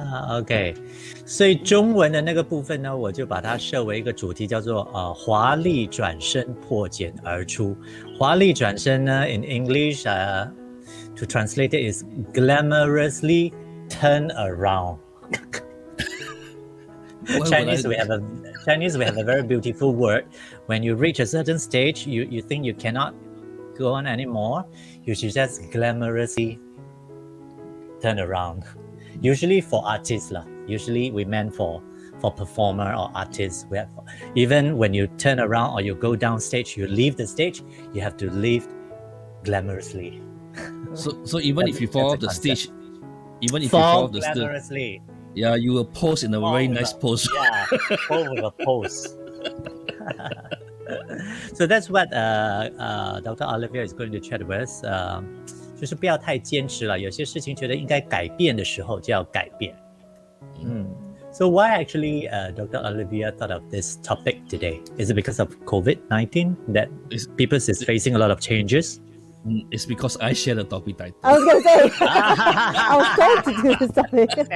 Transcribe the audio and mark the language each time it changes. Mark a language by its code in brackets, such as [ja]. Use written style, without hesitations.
[zh] OK， 所以中文的那个部分呢，我就把它设为一个主题，叫做华丽转身破茧而出。华丽转身呢 [en] ，in English to translate it is glamorously turn around. Chinese we have a very beautiful word. When you reach a certain stage, you think you cannot go on anymore, you should just glamorously turn around. Usually for artists lah. Usually we meant for performer or artists. Even when you turn around or you go down stage, you leave the stage, you have to leave glamorously. So even if you fall off the stage, even if you fall off the stage, glamorously. Yeah, you will pose in a very nice pose. Yeah, fall with a pose. So that's what Dr. Olivia is going to chat with us. [zh] 就是不要太坚持了，有些事情觉得应该改变的时候就要改变。 [en] So why actually Dr. Olivia thought of this topic today? Is it because of COVID-19 that people is facing a lot of changes? It's because I share the topic title. I was going to say, I was told to do this topic.